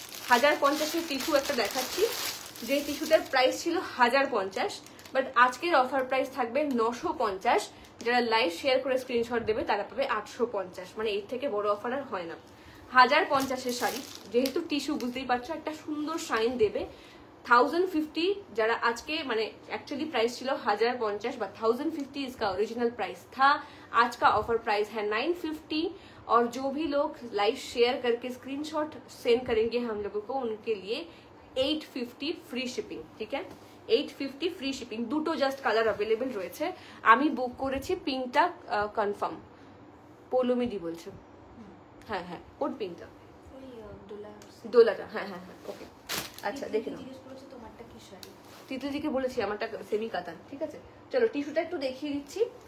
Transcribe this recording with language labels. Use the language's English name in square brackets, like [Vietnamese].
[Bangla] 1050-এর tissue একটা দেখাচ্ছি, যে টিস্যুটার প্রাইস ছিল 1050, বাট আজকের অফার প্রাইস থাকবে 950। যারা লাইভ শেয়ার করে স্ক্রিনশট দেবে তারা পাবে 850, মানে এর থেকে বড় অফার আর হয় না। 1050-এর শাড়ি, যেহেতু টিস্যু বুঝতেই পারছো একটা সুন্দর শাইন দেবে। 1050 যারা আজকে, মানে [Hindi] एक्चुअली प्राइस ছিল 1050, बट 1050 इसका ओरिजिनल प्राइस था। आज का ऑफर प्राइस है 950, और जो भी लोग लाइव शेयर करके स्क्रीनशॉट सेंड करेंगे हम लोगों को, उनके लिए 850 फ्री शिपिंग, ठीक है। 850 फ्री शिपिंग। [Bangla] দুটো জাস্ট কালার अवेलेबल রয়েছে, আমি বুক করেছি পিঙ্কটা কনফার্ম। পৌলমিদি বলছে, হ্যাঁ হ্যাঁ কোড পিঙ্কটা, ওই দোলাটা, হ্যাঁ হ্যাঁ হ্যাঁ ওকে। আচ্ছা দেখে নাও, তোমারটা কি শাড়ি? তিতলিদিকে বলেছি আমারটা সেমি কাতান, ঠিক আছে। চলো টিস্যুটা একটু দেখিয়ে দিচ্ছি।